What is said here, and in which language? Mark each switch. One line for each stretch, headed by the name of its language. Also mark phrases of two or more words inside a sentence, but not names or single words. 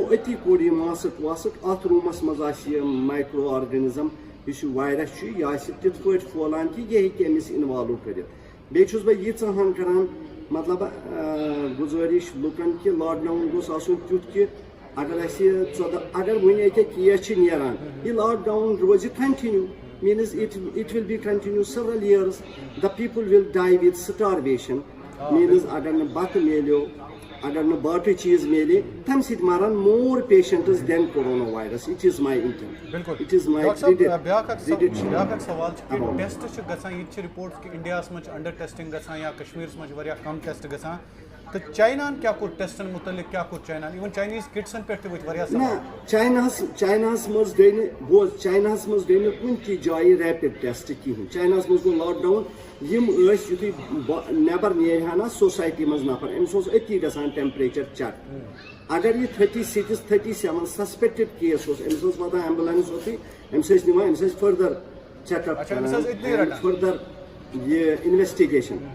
Kashmiri: أتی کوٚر یہِ ماسٕک واسٕک اَتھ روٗمَس منٛز آسہِ یہِ مایکرو آرگٔنِزٕم یُس یہِ وایرَس چھُ یہِ آسہِ تِتھ پٲٹھۍ پھٲلان کہِ یہِ ہیٚکہِ أمِس اِنوالو کٔرِتھ بیٚیہِ چھُس بہٕ ییٖژاہ ہَن کَران مطلب گُزٲرِش لُکَن کہِ
English: lock down
Kashmiri: گوٚژھ آسُن تیُتھ کہِ اگر اَسہِ اگر وٕنہِ أکیٛاہ کیس چھِ نیران یہِ لاک ڈاوُن روزِ کَنٹِنیوٗ
English: means it will be continue several years the people will die with starvation
Kashmiri: means اگر نہٕ بتہٕ میلیو اگر نہٕ بتہٕ چیز میلہِ تام سیٚد مران
English: more patients than coronavirus it is my intent
Kashmiri: bilkul
English: it is my
Kashmiri: بیاکھ سوال چھُ کہ ٹیسٹ چھِ گژھان ییٚتہِ چھِ رِپورٹٕس کہِ اِنڈیاہَس منٛز چھِ
English: under testing
Kashmiri: گژھان یا کشمیٖرَس منٛز چھِ واریاہ کَم ٹیسٹ گژھان تہٕ چایناہَن کیٛاہ کوٚر ٹیسٹَن مُتعلِق کیٛاہ کوٚر چایناہَن اِوٕن چاینیٖز کِٹسَن پٮ۪ٹھ تہِ ؤتھۍ واریاہ چایناہَس منٛز گٔے نہٕ بوز چایناہَس منٛز گٔے نہٕ کُنہِ تہِ جایہِ
English: rapid test
Kashmiri: کِہیٖنۍ چایناہَس منٛز گوٚو
English: lock down
Kashmiri: یِم ٲسۍ یُتھُے نٮ۪بر نیرِ ہا نا سوسایٹی منٛز نفر أمِس اوس أتی گژھان
English: temperature check
Kashmiri: اگر یہِ 36 37
English: suspected case
Kashmiri: اوس أمِس ٲس واتان ایمبُلَنس اوتھُے أمِس ٲسۍ نِوان أمِس ٲسۍ
English: further check up
Kashmiri: کران فٔردَر یہِ اِنویسٹِگیشن